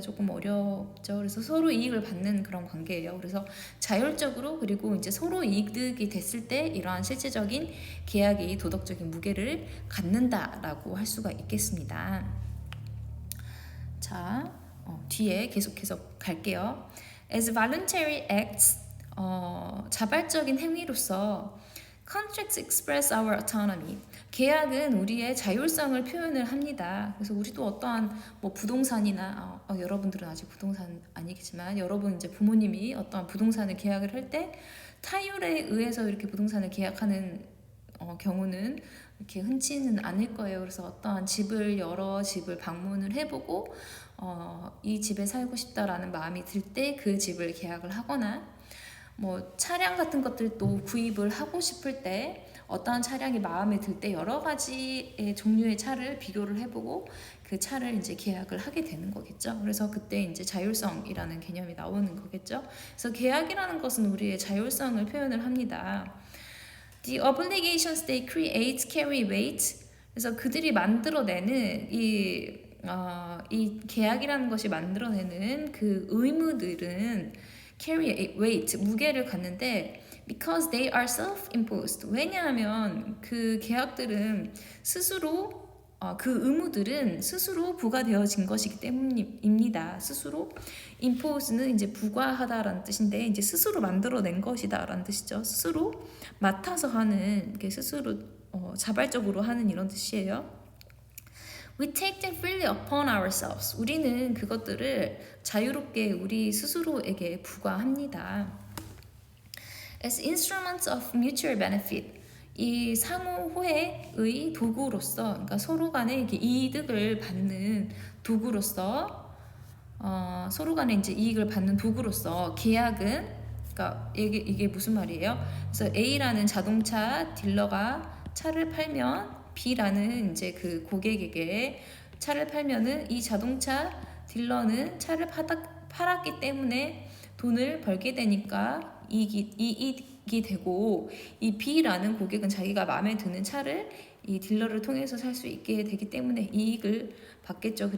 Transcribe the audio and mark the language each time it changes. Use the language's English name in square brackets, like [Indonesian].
[Korean] 조금 어렵죠. 그래서 서로 이익을 받는 그런 관계예요. 그래서 자율적으로 그리고 이제 서로 이득이 됐을 때 이러한 실질적인 계약이 도덕적인 무게를 갖는다라고 할 수가 있겠습니다. 자, 뒤에 계속해서 갈게요. [English] As voluntary acts, [Korean] 자발적인 행위로서 [English] Contracts express our autonomy. [Korean] 계약은 우리의 자율성을 표현을 합니다. 그래서 우리도 어떠한 뭐 부동산이나 여러분들은 아직 부동산 아니겠지만 여러분 이제 부모님이 어떠한 부동산을 계약을 할 때 타율에 의해서 이렇게 부동산을 계약하는 경우는 이렇게 흔치는 않을 거예요. 그래서 어떠한 여러 집을 방문을 해보고 이 집에 살고 싶다라는 마음이 들 때 그 집을 계약을 하거나 뭐 차량 같은 것들도 구입을 하고 싶을 때 어떠한 차량이 마음에 들 때 여러 가지의 종류의 차를 비교를 해보고 그 차를 이제 계약을 하게 되는 거겠죠. 그래서 그때 이제 자율성이라는 개념이 나오는 거겠죠. 그래서 계약이라는 것은 우리의 자율성을 표현을 합니다. [English] The obligations they create carry weight. [Korean] 그래서 그들이 만들어내는 이 계약이라는 것이 만들어내는 그 의무들은 [English] carry weight, [Korean] 무게를 갖는데 [English] because they are self-imposed. [Korean] 왜냐하면 그 계약들은 스스로 그 의무들은 스스로 부과되어진 것이기 때문입니다. 스스로 impose는 이제 부과하다라는 뜻인데 이제 스스로 만들어낸 것이다라는 뜻이죠. 스스로 맡아서 하는 스스로 자발적으로 하는 이런 뜻이에요. [English] We take them freely upon ourselves. [Korean] 우리는 그것들을 자유롭게 우리 스스로에게 부과합니다. [English] As instruments of mutual benefit. [Korean] 이 상호 호혜의 도구로서, 그러니까 서로 간에 이렇게 이득을 받는 도구로서, 서로 간에 이제 이익을 받는 도구로서 계약은, 그러니까 이게 무슨 말이에요? 그래서 A라는 자동차 딜러가 차를 팔면 B라는 이제 그 고객에게 차를 팔면은 이 자동차 딜러는 차를 팔았기 때문에 돈을 벌게 되니까 이익이 되고 이 B라는 고객은 자기가 마음에 드는 차를 이 딜러를 통해서 살 수 있게 되기 때문에 이익을 받겠죠.